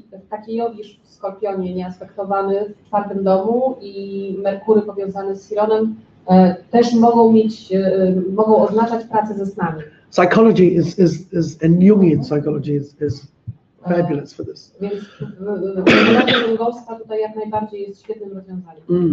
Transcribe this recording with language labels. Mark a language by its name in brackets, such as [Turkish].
[Polish] Taki Jowisz w Skorpionie nieaspektowany w 4. domu i Merkury powiązany z Chironem też mogą oznaczać pracę ze snami. [English] Psychology and Jungian psychology is fabulous for this. [Polish] Więc psychologia jungowska tutaj jak najbardziej jest świetnym rozwiązaniem.